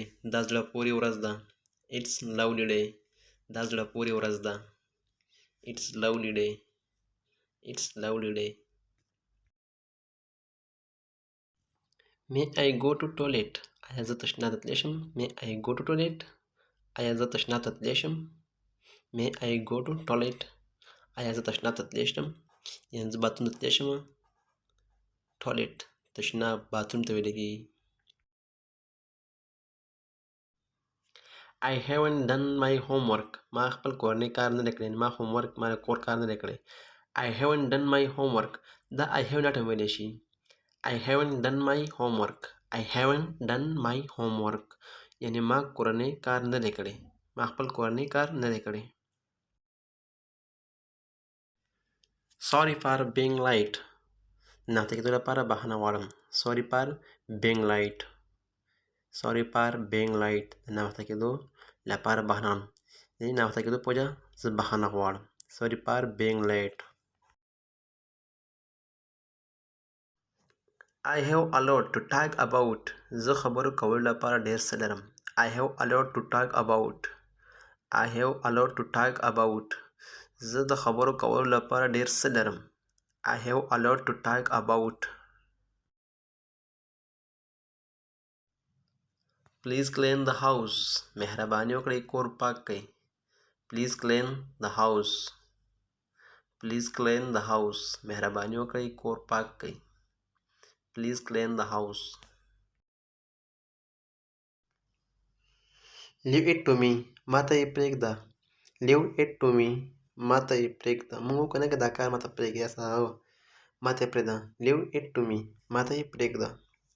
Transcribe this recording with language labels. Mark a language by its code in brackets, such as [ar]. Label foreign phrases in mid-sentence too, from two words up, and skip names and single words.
[ps] دا زړه پورې ورځ ده. [en] It's lovely day. [ps] دا زړه پورې ورځ ده. [en] It's lovely day. It's lovely day. May I go to toilet? [ps] آیا زه تشناب ته تلی شم؟ [en] May I go to toilet? [ps] آیا زه تشناب ته تلی شم؟ [en] May I go to toilet? [ps] آیا زه تشناب ته تلی شم؟ یعنې زه باتروم ته تلی شم. ټوالټ تشناب باتروم ته ویل کېږي. [en] I haven't done my homework. [ps] ما خپل کورنی کار نه دی کړی. ما homework ما د کور کار نه دی کړی. [en] I haven't done my homework. [ps] دا [en] I have not [ps] هم ویلی شي. [en] I haven't done my homework. I haven't done my homework. [ps] یعنې ما کورنی کار نه دی کړی. ما خپل کورنی کار نه دی کړی. [en] Sorry for being late. [ps] ناوخته کېدو لپاره بخښنه غواړم. [en] Sorry for being late. Sorry for being late. [ps] د ناوخته کېدو لپاره بخښنه غواړم. یعنې ناوخته کېدو په وجه زه بخښنه غواړم. [en] Sorry for being late. I have a lot to talk about. [ps] زه خبرو کولو لپاره ډېر څه لرم. [en] I have a lot to talk about. I have a lot to talk about. [ps] زه د خبرو کولو لپاره ډېر څه لرم. [en] I have a lot to talk about. Please clean the house. [ps] مهرباني وکړئ کور پاک کړئ. [en] Please clean the house. Please clean the house. [ps] مهرباني وکړئ کور پاک کړئ. [en] Please clean the house. Leave it to me. [ps] ما ته یې پرېږده. [en] Leave it to me. [ps] ما ته یې پرېږده. موږ وکړو نه که دا کار ما ته پرېږده. ما ته یې پرېږده. [en] Leave it to me. [ps] ما ته یې پرېږده.